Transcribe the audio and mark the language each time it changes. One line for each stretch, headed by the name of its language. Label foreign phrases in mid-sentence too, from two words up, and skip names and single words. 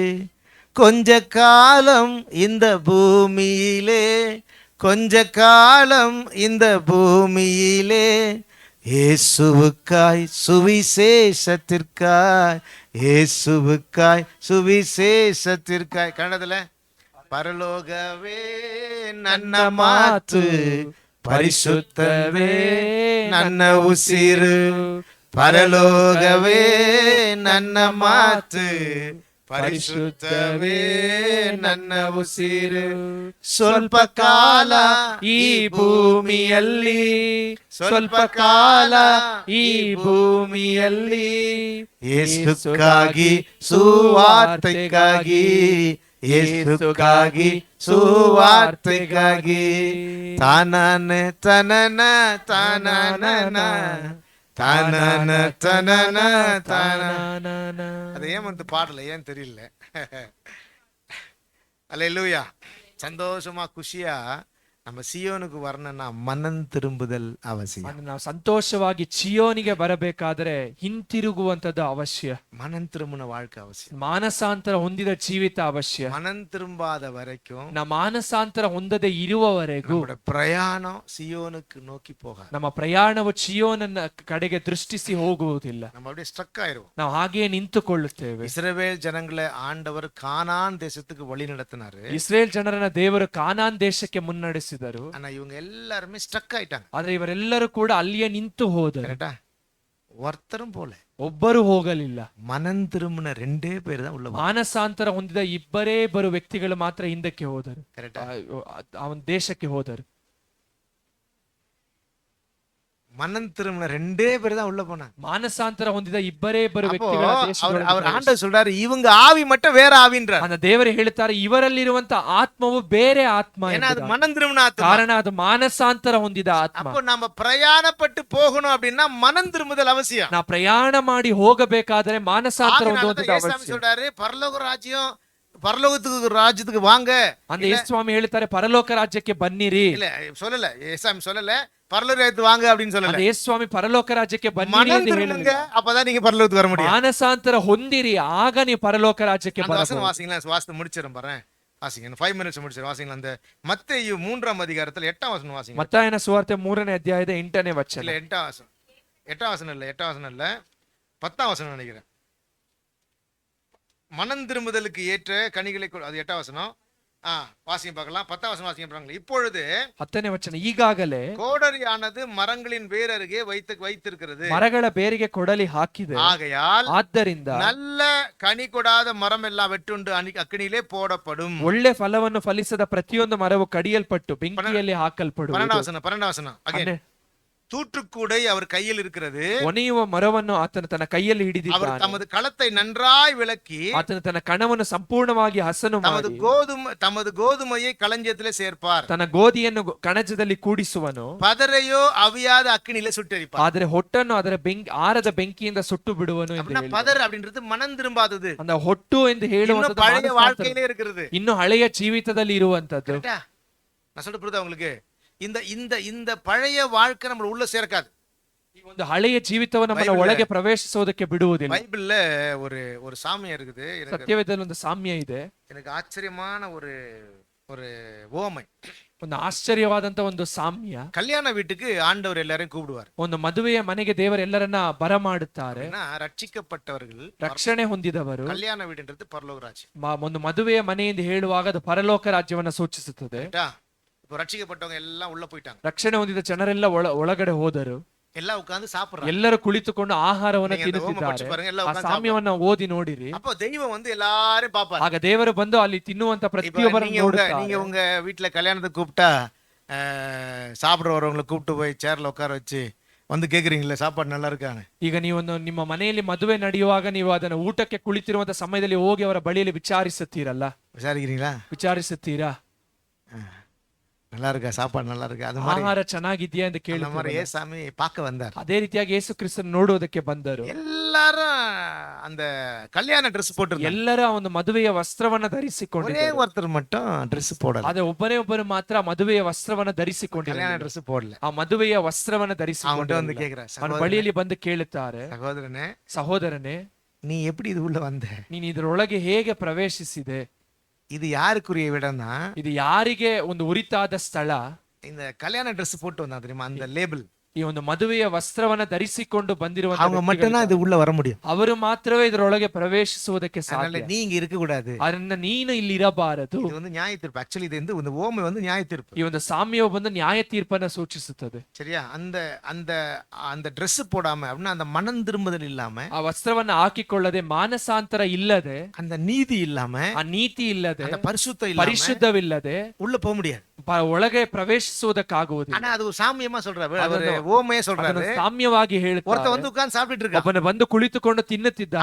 Tamil: கொஞ்ச காலம் இந்த பூமியிலே, கொஞ்ச காலம் இந்த பூமியிலே, இயேசுவுக்காய் சுவிசேஷத்திற்காய், இயேசுவுக்காய் சுவிசேஷத்திற்காய்.
Kannada: கன்னடத்துல பரலோகவே ನನ್ನ ಮಾತು, ಪರಿಶುದ್ಧವೇ ನನ್ನ ಉಸಿರು. ಪರಲೋಕವೇ ನನ್ನ ಮಾತು, ಪರಿಶುದ್ಧವೇ ನನ್ನ ಉಸಿರು. ಸ್ವಲ್ಪ ಕಾಲ ಈ ಭೂಮಿಯಲ್ಲಿ, ಸ್ವಲ್ಪ ಕಾಲ ಈ ಭೂಮಿಯಲ್ಲಿ, ಯೇಸುಕ್ಕಾಗಿ ಸುವಾರ್ತೆಗಾಗಿ, ಯೇಸುಕ್ಕಾಗಿ ಸುವಾರ್ತೆಗಾಗಿ. ತಾನನ ತನನ ತಾನನ தானன தனன தான.
Tamil: அது ஏன் வந்து பாடல, ஏன் தெரியல. அல்லேலூயா. சந்தோஷமா குஷியா நம்ம சியோனுக்கு வரணும்னா மனம் திரும்புதல் அவசியம்.
Kannada: ಅಂದ್ರೆ ನಾವು ಸಂತೋಷವಾಗಿ ಚಿಯೋನಿಗೆ ಬರಬೇಕಾದ್ರೆ ಹಿಂತಿರುಗುವಂತದ್ದು ಅವಶ್ಯ.
Tamil: மனம் திரும்பின வாழ்க்கை அவசியம்.
Kannada: ಮಾನಸಾಂತರ ಹೊಂದಿದ ಜೀವಿತ ಅವಶ್ಯ.
Tamil: மனம் திரும்பாத வரைக்கும்
Kannada: ನಮ್ಮ ಮಾನಸಾಂತರ ಹೊಂದದೆ ಇರುವವರೆಗೂ
Tamil: நம்மளோட பிரயாணம் சியோனுக்கு நோக்கி போகாது.
Kannada: ನಮ್ಮ ಪ್ರಯಾಣವು ಚಿಯೋನನ್ನ ಕಡೆಗೆ ದೃಷ್ಟಿಸಿ ಹೋಗುವುದಿಲ್ಲ.
Tamil: நம்ம அப்படியே ஸ்ட்ரக் ஆயிருவோம்.
Kannada: ನಾವು ಹಾಗೆಯೇ ನಿಂತುಕೊಳ್ಳುತ್ತೇವೆ.
Tamil: இஸ்ரவேல் ஜனங்களை ஆண்டவர் கானான் தேசத்துக்கு வழி நடத்தினாரு.
Kannada: ಇಸ್ರೇಲ್ ಜನರನ್ನ ದೇವರು ಕಾನಾನ್ ದೇಶಕ್ಕೆ ಮುನ್ನಡೆಸಿದರು.
Tamil: ஆனா இவங்க எல்லாருமே ஸ்ட்ரக் ஆயிட்டாங்க.
Kannada: ಆದ್ರೆ ಇವರೆಲ್ಲರೂ ಕೂಡ ಅಲ್ಲಿಯೇ ನಿಂತು ಹೋದರು.
Tamil: கரெக்டா? ஒருத்தரும் போல.
Kannada: ಒಬ್ಬರು ಹೋಗಲಿಲ್ಲ.
Tamil: மனம் திரும்பின 2 பேர் தான் உள்ள.
Kannada: ಮಾನಸಾಂತರ ಹೊಂದಿದ ಇಬ್ಬರೇ ವ್ಯಕ್ತಿಗಳು ಮಾತ್ರ ಹಿಂದಕ್ಕೆ ಹೋದರು.
Tamil: கரெக்டா?
Kannada: ಅವನ ದೇಶಕ್ಕೆ ಹೋದರು.
Tamil: மனம் திரும்பின 2 பேர் தான் உள்ள போனாங்க.
Kannada: ಮಾನಸಾಂತರ ಹೊಂದಿದ ಇಬ್ಬರೇ ವ್ಯಕ್ತಿಗಳ
Tamil: அவர் ஆண்டவர் சொல்றாரு இவங்க ஆவி மட்டும் வேற ஆவின்றார்.
Kannada: அந்த ದೇವರು ಹೇಳುತ್ತಾರೆ ಇವರಲ್ಲಿರುವಂತ ಆತ್ಮವು ಬೇರೆ ಆತ್ಮ.
Tamil: ஏன்னா அது மனம் திரும்பின ஆத்மா.
Kannada: ಕಾರಣ ಅದು ಮಾನಸಾಂತರ ಹೊಂದಿದ ಆತ್ಮ.
Tamil: அப்போ நாம பிரயாணப்பட்டு போகணும் அப்படின்னா மனம் திரும்புதல் அவசியம்.
Kannada: ನಾವು ಪ್ರಯಾಣ ಮಾಡಿ ಹೋಗಬೇಕಾದರೆ ಮಾನಸಾಂತರ ಹೊಂದುವಂತದ್ದು ಅವಶ್ಯ.
Tamil: சொல்றாரு பரலோகத்துக்கு ராஜ்யத்துக்கு வாங்க.
Kannada: அந்த ಯೇಸುಸ್ವಾಮಿ ಹೇಳ್ತಾರೆ ಪರಲೋಕ ರಾಜ್ಯಕ್ಕೆ ಬನ್ನಿರಿ.
Tamil: இல்ல சொல்லல, ஏசாமி சொல்லல பரலோக ராஜ்யத்துக்கு வாங்க அப்படின்னு சொல்லல.
Kannada: அந்த ಯೇಸುಸ್ವಾಮಿ ಪರಲೋಕ ರಾಜ್ಯಕ್ಕೆ ಬನ್ನಿರಿ ಅಂತ ಹೇಳಿದ್ರು.
Tamil: அப்பதான் நீங்க பரலோகத்துக்கு வர முடியும்.
Kannada: ಮಾನಸಾಂತರ ಹೊಂದಿರಿ, ಆಗ ನೀವು ಪರಲೋಕ ರಾಜ್ಯಕ್ಕೆ ಬರಬಹುದು.
Tamil: வாசிங்களா, வாசித்து முடிச்சிரும் பாறேன். வாசிங்க, 5 minutes முடிச்சிரும். வாசிங்களா, அந்த மத்தேயு 3ஆம் அதிகாரத்துல 8ஆம் வசனம் வாசிங்க.
Kannada: ಮತ್ತಾಯನ ಸುವಾರ್ತೆ 3ನೇ ಅಧ್ಯಾಯದ 8ನೇ ವಚನ.
Tamil: இல்ல 8ஆம் வசனம். 8ஆம் வசனம் இல்ல, 8ஆம் வசனம் இல்ல, 10ஆம் வசனம் நினைக்கிறேன். மனம் திரும்புதலுக்கு ஏற்ற கனிகளை அது 8ஆம் வசனம். வாசிங்க பார்க்கலாம். 10ஆம் வசனம் வாசிங்க பாருங்க. இப்பொழுது
Kannada: 10ನೇ ವಚನ, ಈಗಾಗಲೇ
Tamil: கோடரியானது மரங்களின் வேர் அருகே வைத்திருக்கிறது.
Kannada: ಮರಗಳ ಬೇರಿಗೆ ಕೊಡಲಿ ಹಾಕಿದೆ.
Tamil: ஆகையால்
Kannada: ಆದ್ದರಿಂದ
Tamil: நல்ல கனி ಕೊಡಾದ மரம் எல்லாம் வெட்டுண்டு ಅಗ್ನಿயிலே போடப்படும்.
Kannada: ಒಳ್ಳೆ ಫಲವನ್ನು ಫಲಿಸದ ಪ್ರತಿಯೊಂದು ಮರವು ಕಡಿಯಲ್ಪಟ್ಟು ಬೆಂಕಿಯಲ್ಲಿ ಹಾಕಲ್ಪಡುವುದು. 12ನೇ ವಚನ.
Tamil: தூற்றுக்கூடை அவர் கையில் இருக்கிறது.
Kannada: ಒನೆಯುವ ಮರವನ್ನು ಆತನು ತನ್ನ ಕೈಯಲ್ಲಿ ಹಿಡಿದಿದ್ದಾನೆ.
Tamil: அவர் தமது களத்தை நன்றாய் விளக்கி
Kannada: ಆತನು ತನ್ನ ಕಣವನ್ನು ಸಂಪೂರ್ಣವಾಗಿ ಹಸನು ಮಾಡಿ
Tamil: தமது கோதுமையை களஞ்சியத்திலே சேர்ப்பார்.
Kannada: ತನ್ನ ಗೋಧಿಯನ್ನು ಕಣಜದಲ್ಲಿ ಕೂಡಿಸುವನು.
Tamil: பதரையோ அவியாத அக்கினியிலே சுட்டெரிப்பார்.
Kannada: ಆದರೆ ಹೊಟ್ಟನ್ನು ಅದರ ಆರದ ಬೆಂಕಿಯಿಂದ ಸುಟ್ಟು ಬಿಡುವನು ಎಂದು ಹೇಳಿದರು.
Tamil: பதர் அப்படின்றது மனம் திரும்பாதது.
Kannada: அந்த ಹೊಟ್ಟು ಎಂದು ಹೇಳುವಂತದ್ದು
Tamil: பழைய வாழ்க்கையிலே இருக்கிறது.
Kannada: ಇನ್ನು ಹಳೆಯ ಜೀವಿತದಲ್ಲಿ ಇರುವಂತದ್ದು.
Tamil: நான் சொல்றது புரியுதா உங்களுக்கு? இந்த இந்த இந்த பழைய வாழ்க்கை நம்ம உள்ள சேர்க்காது.
Kannada: ಈ ಒಂದು ಹಳೆಯ ಜೀವಿತವನ್ನು ನಮ್ಮ ಒಳಗೆ ಪ್ರವೇಶಿಸೋದಕ್ಕೆ ಬಿಡುವುದಿಲ್ಲ.
Tamil: ಬೈಬಲ್ல ஒரு சாமியம் இருக்குது.
Kannada: ಸತ್ಯವೇದದಲ್ಲಿ ಒಂದು ಸಾಮ್ಯ ಇದೆ.
Tamil: எனக்கு ஆச்சரியமான ஒரு ஓமை.
Kannada: ಒಂದು ಆಶ್ಚರ್ಯವಾದಂತ ಒಂದು ಸಾಮ್ಯ.
Tamil: கல்யாண வீட்டுக்கு ஆண்டவர் எல்லாரையும் கூப்பிடுவார்.
Kannada: ಒಂದು ಮದುವೆಯ ಮನೆಗೆ ದೇವರೆಲ್ಲರನ್ನ ಬರಮಾಡುತ್ತಾರೆ.
Tamil: ರಕ್ಷಿக்கப்பட்டவர்கள்,
Kannada: ರಕ್ಷಣೆ ಹೊಂದಿದವರು.
Tamil: கல்யாண வீடுன்றது பரலோக ராஜ்ய.
Kannada: ಒಂದು ಮದುವೆಯ ಮನೆಯಿಂದ ಹೇಳುವಾಗ ಅದು ಪರಲೋಕ ರಾಜ್ಯವನ್ನ ಸೂಚಿಸುತ್ತದೆ.
Tamil: இப்போ ரட்சிக்கப்பட்டவங்க எல்லாம் உள்ள போயிட்டாங்க.
Kannada: ರಕ್ಷಣೆ ಹೊಂದಿದ ಜನರೆಲ್ಲ ಒಳಗಡೆ ಹೋದರು.
Tamil: எல்லாம் உட்கார்ந்து சாப்பிடுறாங்க.
Kannada: ಎಲ್ಲರೂ ಕುಳಿತುಕೊಂಡು ಆಹಾರವನ್ನು ತಿನ್ನುತ್ತಿದ್ದಾರೆ. ಆ ಸಾಮ್ಯವನ್ನ ಓದಿ ನೋಡಿರಿ.
Tamil: அப்போ தெய்வம் வந்து எல்லாரையும் பாப்பாரு.
Kannada: ಆಗ ದೇವರು ಬಂದು ಅಲ್ಲಿ ತಿನ್ನುವಂತ ಪ್ರತಿಯೊಬ್ಬರನ್ನು ನೋಡುತ್ತಾರೆ.
Tamil: நீங்க உங்க வீட்ல கல்யாணத்துக்கு கூப்பிட்டா சாப்பிட வரவங்களை கூப்பிட்டு போய் சேர்ல உட்கார வச்சு வந்து கேக்குறீங்களா சாப்பாடு நல்லா இருக்கான்னு?
Kannada: ಈಗ ನೀವು ನಿಮ್ಮ ಮನೆಯಲ್ಲಿ ಮದುವೆ ನಡೆಯುವಾಗ ನೀವು ಅದನ್ನ ಊಟಕ್ಕೆ ಕುಳಿತಿರುವಂತ ಸಮಯದಲ್ಲಿ ಹೋಗಿ ಅವರ ಬಳಿಯಲ್ಲಿ ವಿಚಾರಿಸುತ್ತೀರಲ್ಲ? ವಿಚಾರಿಸುತ್ತೀರಾ?
Tamil: நல்லா இருக்கா சாப்பாடு, நல்லா இருக்கா, அது மாதிரி
Kannada: ಆಹಾರ ಚೆನ್ನಾಗಿದ್ಯಾ ಅಂತ ಕೇಳಿದ್ರು.
Tamil: ஏசாமி பார்க்க வந்தார்.
Kannada: ಅದೇ ರೀತಿಯಾಗಿ ಯೇಸು ಕ್ರಿಸ್ತನ ನೋಡುವುದಕ್ಕೆ ಬಂದರು.
Tamil: எல்லாரும் அந்த கல்யாண Dress போட்டு
Kannada: ಎಲ್ಲರೂ ಒಂದು ಮದುವೆಯ ವಸ್ತ್ರವನ್ನ ಧರಿಸಿಕೊಂಡಿದ್ದಾರೆ.
Tamil: ஒரே ஒருத்தர் மட்டும் Dress போடல.
Kannada: ಅದೇ ಒಬ್ಬರು ಮಾತ್ರ ಮದುವೆಯ ವಸ್ತ್ರವನ್ನ ಧರಿಸಿಕೊಂಡಿದ್ದಾರೆ.
Tamil: கல்யாண Dress போடல.
Kannada: ಆ ಮದುವೆಯ ವಸ್ತ್ರವನ್ನ ಧರಿಸಿಕೊಂಡು
Tamil: வந்து கேக்குறார்.
Kannada: ಅವನ ಬಳಿಯಲ್ಲಿ ಬಂದು ಕೇಳುತ್ತಾರೆ, ಸಹೋದರನೇ
Tamil: நீ எப்படி இது உள்ள வந்த?
Kannada: ನೀನು ಇದರೊಳಗೆ ಹೇಗೆ ಪ್ರವೇಶಿಸಿದೆ?
Tamil: இது யாருக்குரிய இடம்னா,
Kannada: ಇದು ಯಾರಿಗೆ ಒಂದು ಉರಿತಾದ ಸ್ಥಳ.
Tamil: இந்த கல்யாண Dress போட்டு வந்தா தெரியுமா, அந்த லேபிள்.
Kannada: ಈ ಒಂದು ಮದುವೆಯ ವಸ್ತ್ರವನ್ನ ಧರಿಸಿಕೊಂಡು ಬಂದಿರುವಂತ
Tamil: அவங்க மட்டும் தான் இது உள்ள வர முடியும்.
Kannada: ಅವರು ಮಾತ್ರವೇ ಇದರೊಳಗೆ ಪ್ರವೇಶಿಸುವುದಕ್ಕೆ ಸಾಧ್ಯ.
Tamil: நீங்க இருக்க கூடாது.
Kannada: ಅದರಿಂದ ನೀನು ಇಲ್ಲಿ ಇರಬಾರದು.
Tamil: இது வந்து நியாய தீர்ப்பு. ஆக்சுவலி இது வந்து இந்த ஓமை வந்து நியாய தீர்ப்பு.
Kannada: ಈ ಒಂದು ಸಾಮ್ಯವು ಬಂದು ನ್ಯಾಯ ತೀರ್ಪನ್ನ ಸೂಚಿಸುತ್ತದೆ.
Tamil: சரியா? அந்த அந்த அந்த Dress போடாம அப்படினா அந்த மனம் திரும்புதல் இல்லாம,
Kannada: ಆ ವಸ್ತ್ರವನ್ನ ಹಾಕಿಕೊಳ್ಳದೆ, ಮಾನಸಾಂತರ ಇಲ್ಲದೆ,
Tamil: அந்த ನೀತಿ ಇல்லாம,
Kannada: ಆ ನೀತಿ ಇಲ್ಲದೆ,
Tamil: அந்த பரிசுத்தம் இல்லாம,
Kannada: ಪರಿಶುದ್ಧವಿಲ್ಲದೆ
Tamil: உள்ள போக முடியாது.
Kannada: ಒಳಗೆ ಪ್ರವೇಶಿಸುವುದಕ್ಕಾಗುವುದಿಲ್ಲ.
Tamil: ஆனா அது ஒரு சாமியமா சொல்றாரு, அவர் ஓமையா சொல்றாரு.
Kannada: ಸಾಮ್ಯವಾಗಿ ಹೇಳ್ತಾರೆ.
Tamil: ஒருத்தன் வந்து உட்கார்ந்து சாப்பிட்டுட்டு இருக்கான்.
Kannada: ಒಬ್ಬನು ಬಂದು ಕುಳಿತುಕೊಂಡು ತಿನ್ನುತ್ತಿದ್ದಾನೆ.